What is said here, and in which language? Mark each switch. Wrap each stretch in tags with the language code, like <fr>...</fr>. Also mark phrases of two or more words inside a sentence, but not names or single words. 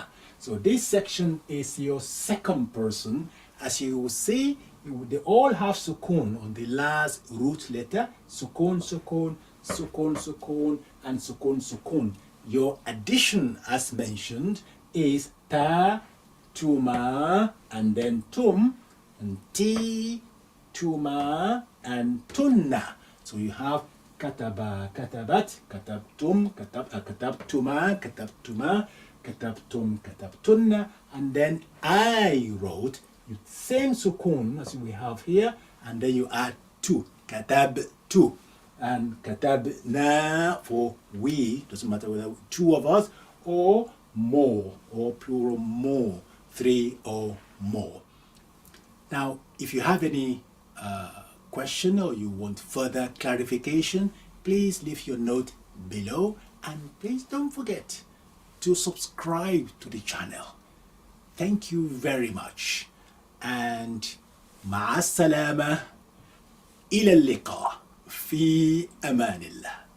<en>So this section is your second person. As you will see, they all have sukun on the last root letter.</en> <ar>سكون، سكون، سكون، سكون, and سكون، سكون.</ar> <en>Your addition, as mentioned, is ta, tuma, and then tum, and ti, tuma, and tunna. So you have</en> <ar>كتب، كتبت، كتبتم، كتبتما، كتبتما، كتبتم، كتبتن,</ar> <en>and then I wrote, same sukun as we have here, and then you add tu,</en> <ar>كتبتُ,</ar> <en>and</en> <ar>كتبنا</ar> <en>for we, doesn't matter whether two of us or more, or plural more, three or more. Now, if you have any question or you want further clarification, please leave your note below, and please don't forget to subscribe to the channel. Thank you very much, and</en> <ar>مع السلامة إلى اللقاء في أمان الله.</ar>